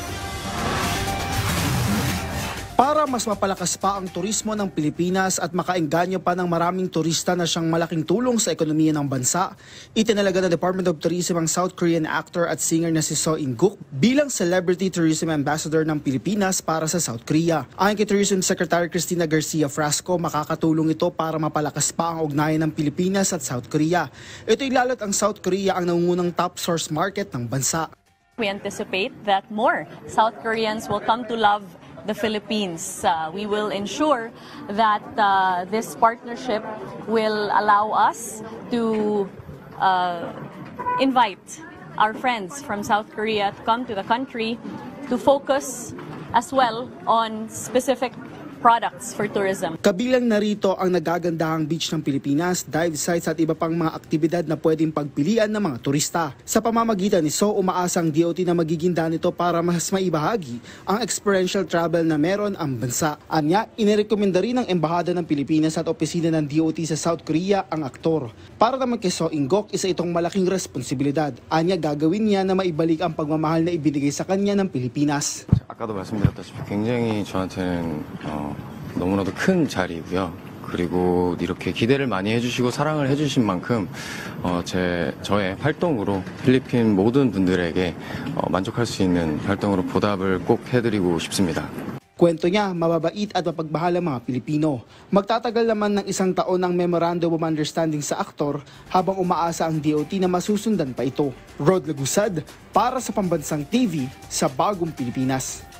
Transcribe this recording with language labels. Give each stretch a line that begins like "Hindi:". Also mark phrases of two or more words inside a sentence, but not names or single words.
Filipino: Para mas mapalakas pa ang turismo ng Pilipinas at makaengganyo pa ng maraming turista na siyang malaking tulong sa ekonomiya ng bansa, itinalaga ng Department of Tourism ang
English: South Korean actor
Filipino: at singer na si Seo In-guk bilang
English: Celebrity Tourism Ambassador
Filipino: ng Pilipinas para sa South Korea. Ayon kay Tourism Secretary Cristina Garcia Frasco, makakatulong ito para mapalakas pa ang ugnayan ng Pilipinas at South Korea. Ito ilalot ang South Korea ang nangungunang
English: top source market
Filipino: ng bansa.
English: We anticipate that more South Koreans will come to love the Philippines. We will ensure that this partnership will allow us to invite our friends from South Korea to come to the country to focus as well on specific products for tourism.
Filipino: Kabilang narito ang nagagandahang beach ng Pilipinas,
English: dive sites
Filipino: at iba pang mga aktibidad na pwedeng pagpilian ng mga turista. Sa pamamagitan ni Seo, umaasa ang DOT na magiging daan nito para mas maibahagi ang
English: experiential travel
Filipino: na meron ang bansa. Anya, inirekomenda rin ng Embahada ng Pilipinas at opisina ng DOT sa South Korea ang aktor. Para naman kay Seo In-guk, isa itong malaking responsibilidad. Anya, gagawin niya na maibalik ang pagmamahal na ibinigay sa kanya ng Pilipinas.
Korean: 아까도 말씀드렸다시피 굉장히 저한테는 너무나도 큰 자리고요. 그리고 이렇게 기대를 많이 해주시고 사랑을 해주신 만큼 저의 활동으로 필리핀 모든 분들에게 만족할 수 있는 활동으로 보답을 꼭 해드리고 싶습니다.
Filipino: Kwento niya, mababait at mapagmahal ang mga Pilipino. Magtatagal naman ng 1 taon ng Memorandum of Understanding sa aktor habang umaasa ang DOT na masusundan pa ito. Rod Lagusad para sa Pambansang TV sa Bagong Pilipinas.